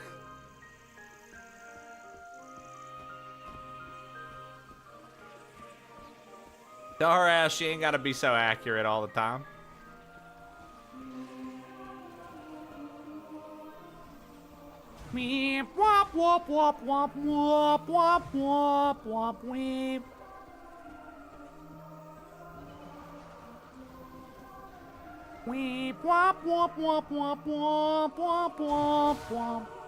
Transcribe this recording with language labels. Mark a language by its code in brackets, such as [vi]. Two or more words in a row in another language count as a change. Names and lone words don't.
[en] Tell her ass she ain't got to be so accurate all the time. Weep, wop, wop, wop, wop, wop, wop, wop, wop, weep. Weep, wop, wop, wop, wop, wop, wop, wop, wop.